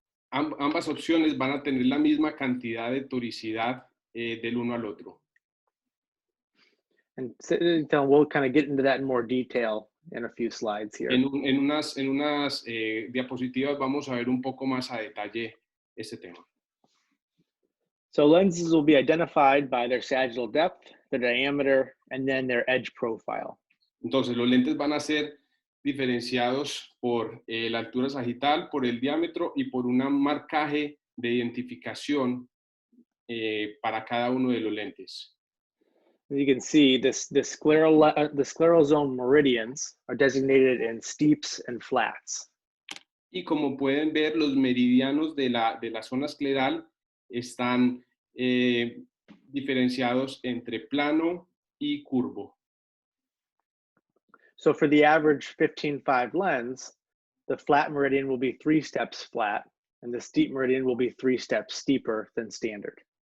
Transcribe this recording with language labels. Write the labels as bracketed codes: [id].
[es] Ambas opciones van a tener la misma cantidad de toricidad del uno al otro. [en] And so we'll kind of get into that in more detail in a few slides here. [es] En unas diapositivas vamos a ver un poco más a detalle este tema. [en] So lenses will be identified by their sagittal depth, their diameter, and then their edge profile. [es] Entonces, los lentes van a ser diferenciados por la altura sagital, por el diámetro y por un marcaje de identificación para cada uno de los lentes. [en] As you can see, the scleral zone meridians are designated in steeps and flats. [es] Y como pueden ver, los meridianos de la zona escleral están diferenciados entre plano y curvo. [en] So for the average 15.5 lens, the flat meridian will be 3 steps flat, and the steep meridian will be 3 steps steeper than standard.